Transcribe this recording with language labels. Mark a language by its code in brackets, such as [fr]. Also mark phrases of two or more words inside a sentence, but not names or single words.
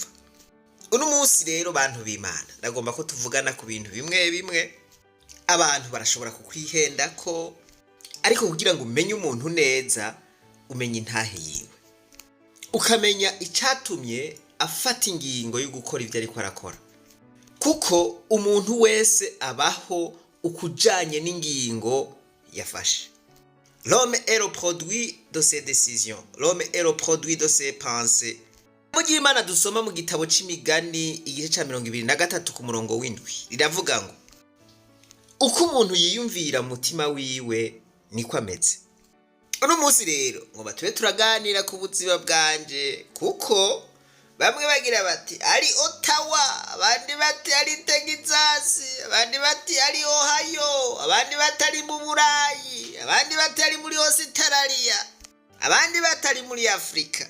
[rn] Uno munsi rero bantu b'Imana ndagomba ko tuvugana ku bintu bimwe bimwe abantu barashobora kukwihenda ko, ariko kugira ngo umenye umuntu neza umenye intahe yiwe, ukamenya icyatumye afata ingingo yo gukora ibyo ariko arakora. Kuko umuntu wese abaho ukujanye n'ingingo yafashe. [fr] L'homme est le produit de ses décisions. L'homme est le produit de ses pensées. [rn] Mu gihe Imana dusoma mu gitabo c'imigani igice ca 23 ku murongo w'indwi riravuga ngo uko umuntu yiyumvira mu mutima wiwe niko ameze. Uno munsi rero ngo batube turaganira ku buzima bwanje, kuko bamwe bagira bati ari Ottawa, abandi bati ari Texas, abandi bati ari Ohio, abandi bati ari mu Burayi, abandi bati ari muri Australia, abandi bati ari muri Afrika.